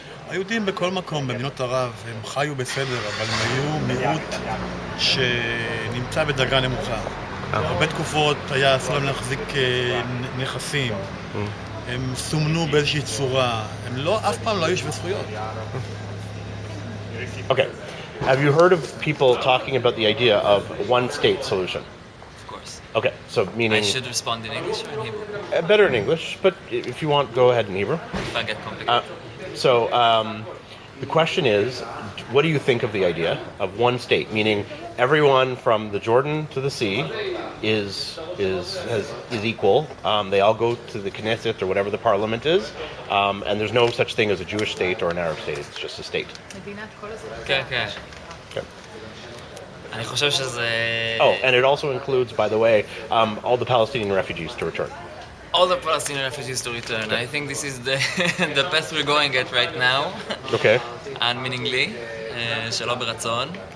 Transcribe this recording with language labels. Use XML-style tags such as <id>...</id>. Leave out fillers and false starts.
<he>היהודים בכל מקום, במדינות ערב, הם חיו בסדר, אבל הם היו מיעוט שנמצא בדרגה נמוכה. הרבה תקופות היה אסור להם להחזיק נכסים, הם סומנו באיזושהי צורה, הם לא, אף פעם לא היו שווה זכויות.</he> <en>Okay. Have you heard of people talking about the idea of one state solution? Of course. Okay, so meaning... I should respond in English or in Hebrew? Better in English, but if you want, go ahead in Hebrew. If I get complicated. The question is, what do you think of the idea of one state, meaning everyone from the Jordan to the sea is equal. They all go to the Knesset or whatever the parliament is, and there's no such thing as a Jewish state or an Arab state. It's just a state.</en> <he>כן, כן. אני חושב שזה...</he> <en>Oh, and it also includes, by the way, all the Palestinian refugees to return. All the Palestinian refugees to return. I think this is the path we're going at right now. Okay.</en> <he>unmeaningly, שלא ברצון.</he>